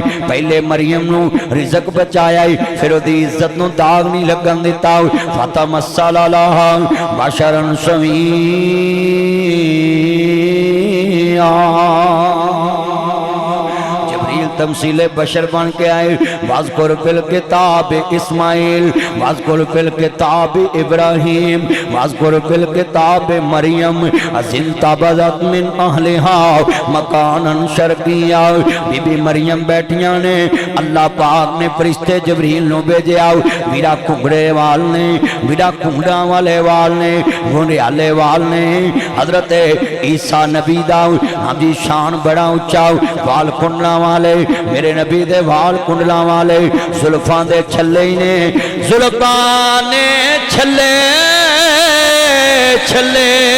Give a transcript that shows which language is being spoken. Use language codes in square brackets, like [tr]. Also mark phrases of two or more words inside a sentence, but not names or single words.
[pa] پہلے مریم نوں رزق بچایا، فیر اوہدی عزت نوں داغ نہیں لگن دتا. [ar] فتمثل لها بشرا سويا, [pa] تمثیلِ بشر بن کے آئے. [ar] واذكر في الكتاب إسماعيل، واذكر في الكتاب إبراهيم، واذكر في الكتاب مريم إذ انتبذت من أهلها مكانا شرقيا. [pa] بی بی مریم بیٹھیاں نے، اللہ پاک نے فرشتے جبریل نوں بھیجیا. ویرا گھنگھرے وال نے، ویرا گھنگھرا والے وال نے، گھنڈیالے وال نے. حضرت عیسیٰ نبی دا ہاں جی شان بڑا اچا، وال کنڈلا والے، میرے نبی دے وال کنڈلا والے، زلفاں دے چھلے ہی نے، زلفاں نے چھلے چھلے.